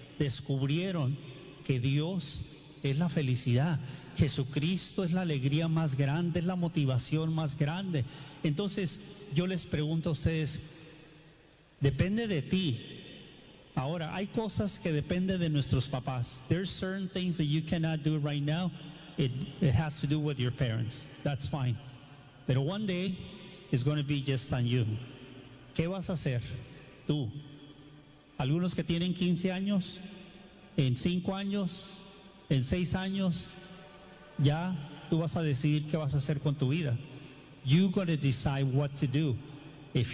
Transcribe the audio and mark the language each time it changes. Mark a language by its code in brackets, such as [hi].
[es] Descubrieron que Dios es la felicidad. Jesucristo es la alegría más grande, es la motivación más grande. Entonces, yo les pregunto a ustedes, depende de ti. Ahora, hay cosas que dependen de nuestros papás. [en] There's certain things that you cannot do right now. It has to do with your parents. That's fine. But one day, it's going to be just on you. [es] ¿Qué vas a hacer tú? Algunos que tienen 15 años, en 5 años, en 6 años, ya tú vas a decidir qué vas a hacer con tu vida. [en] You're going to decide what to do. If you don't decide now, [es] si no decides hoy,